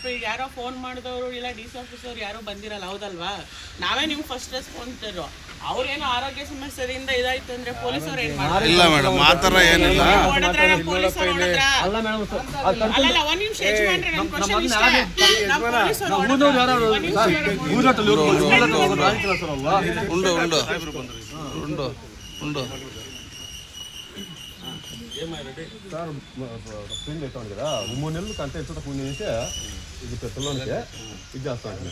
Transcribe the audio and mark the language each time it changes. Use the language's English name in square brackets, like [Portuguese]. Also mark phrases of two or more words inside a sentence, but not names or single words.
[Kannada] ಈಗ ಯಾರೋ ಫೋನ್ ಮಾಡಿದವರು ಇಲ್ಲ DC ಆಫೀಸ್ ಅವ್ರು ಯಾರು ಬಂದಿರಲ್ಲ, ಹೌದಲ್ವಾ? ನಾವೇ ನಿಮ್ಗೆ [English] first response [Kannada] ಇರೋ. ಅವ್ರೇನೋ ಆರೋಗ್ಯ ಸಮಸ್ಯೆಯಿಂದ ಇದಾಯ್ತು ಅಂದ್ರೆ ಪೊಲೀಸವ್ರು ಏನ್ ಮಾಡ್ತಾರೆ? ಅಲ್ಲಲ್ಲ, ಒಂದ್ ನಿಮಿಷ ಯಜಮಾನ್ರೆ, ನನ್ನ ಕ್ವಶನ್ ಇಷ್ಟ. [English] sir friend [Telugu] ఎట్లా ఉంది కదా 3 నెలలు కంటే ఎత్తు ముందు నుంచి ఇది పిల్లలకి ఇది చేస్తా ఉంటుంది.